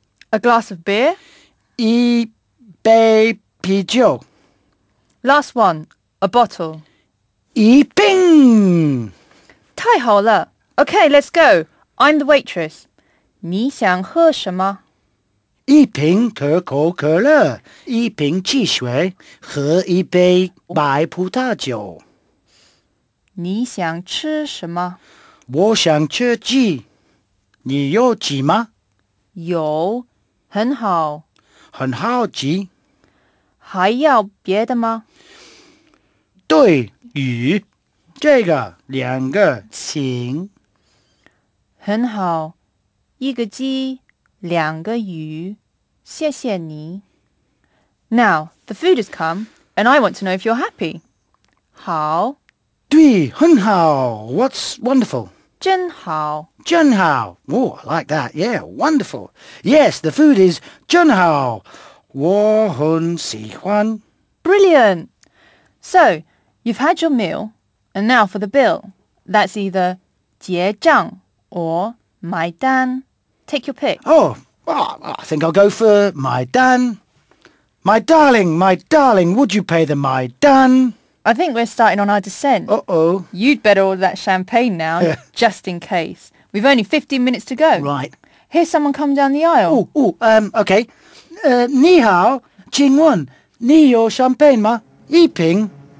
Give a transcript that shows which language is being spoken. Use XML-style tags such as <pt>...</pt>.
<en>A glass of beer.</en> <zh>一杯啤酒</zh> <en>Last one. A bottle.</en> <zh>一瓶太好了.</zh> <en>Okay, let's go. I'm the waitress.</en> <zh>你想喝什么? 一瓶可口可乐，一瓶汽水和一杯白葡萄酒。你想吃什么？我想吃鸡。你有鸡吗？有，很好。很好鸡。还要别的吗？对，鱼。这个2个行。很好，一个鸡，2个鱼，谢谢你。</zh> <en>Now, the food has come, and I want to know if you're happy.</en> <zh>好，对，很好。</zh> <en>What's wonderful?</en> <zh>真好。真好.</zh> <en>Oh, I like that. Yeah, wonderful. Yes, the food is</en> <zh>真好。我很喜欢。</zh> <en>Brilliant! So, you've had your meal, and now for the bill. That's either 结账 or 买单. Take your pick. Oh, I think I'll go for 买单. My darling, would you pay the 买单? I think we're starting on our descent. Uh-oh. You'd better order that champagne now, Yeah. just in case. We've only 15 minutes to go. Right. Here's someone come down the aisle.</en> <zh>Okay. 你好，请问你有 champagne 吗？一瓶</zh>